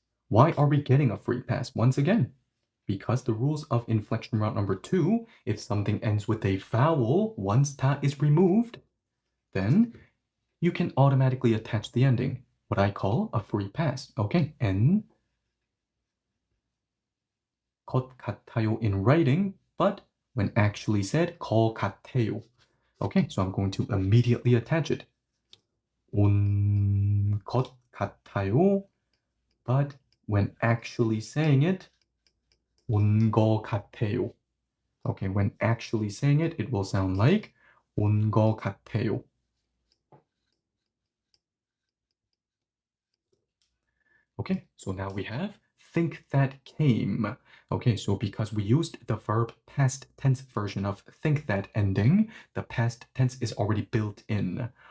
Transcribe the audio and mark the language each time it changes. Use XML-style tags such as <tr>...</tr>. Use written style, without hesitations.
<en>Why are we getting a free pass? Once again, because the rules of inflection route number 2, if something ends with a vowel, once ta is removed, then you can automatically attach the ending, what I call a free pass. Okay, N</en> <ko>것 같아요</ko> <en>in writing, but when actually said, 것 같아요. Okay, so I'm going to immediately attach it.</en> <ko>온 것 같아요,</ko> <en>but when actually saying it, 온 것 같아요. Okay, when actually saying it, it will sound like 온 것 같아요. Okay, so now we have think that came. Okay, so because we used the verb past tense version of think that ending, the past tense is already built in.</en>